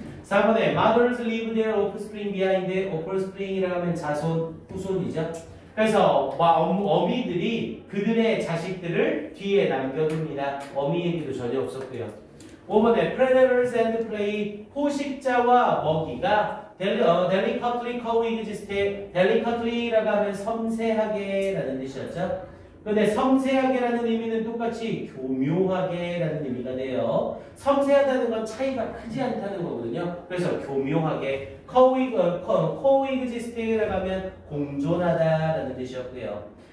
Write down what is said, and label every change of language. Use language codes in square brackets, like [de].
[ko] 4번에 [en] Mothers leave their offspring behind. [ko] offspring이라고 하면 자손, 후손이죠. 그래서 어미들이 그들의 자식들을 뒤에 남겨둡니다. 어미 얘기도 전혀 없었고요. 5번에 [en] Predators and prey, [ko] 포식자와 먹이가 [en] delicately coexist. [ko] delicately라고 하면 섬세하게라는 뜻이었죠. 근데 섬세하게라는 의미는 똑같이 교묘하게라는 의미가 돼요. 섬세하다는 건 차이가 크지 않다는 거거든요. 그래서 교묘하게 coexist라고 하면 공존하다라는 뜻이었고요.